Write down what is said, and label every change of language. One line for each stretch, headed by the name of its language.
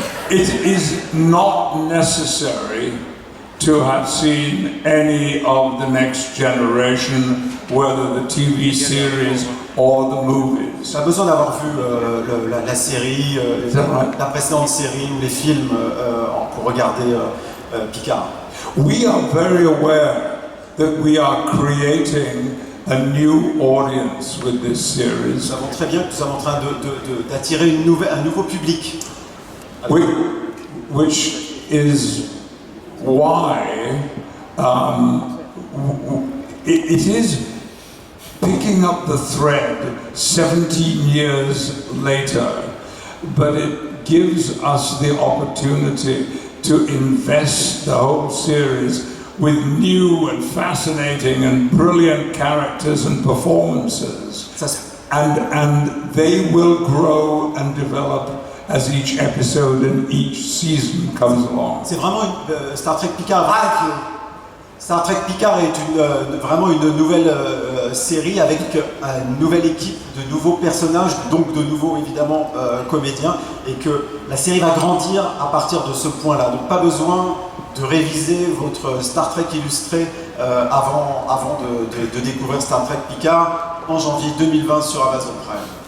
English: It is not necessary to have seen any of the Next Generation, whether the TV series or the movies.
French: Pas besoin d'avoir vu la série, la précédente série ou les films pour regarder Picard.
English: We are very aware that we are creating a new audience with this series.
French: Nous savons très bien que nous sommes en train d'attirer un nouveau public.
English: Which is why it is picking up the thread 17 years later, but it gives us the opportunity to invest the whole series with new and fascinating and brilliant characters and performances. And they will grow and develop as each episode and each season comes along.
French: C'est vraiment Star Trek Picard. Star Trek Picard est vraiment une nouvelle série avec une nouvelle équipe, de nouveaux personnages, donc de nouveaux évidemment comédiens, et que la série va grandir à partir de ce point-là. Donc pas besoin de réviser votre Star Trek illustré avant de découvrir Star Trek Picard en janvier 2020 sur Amazon Prime.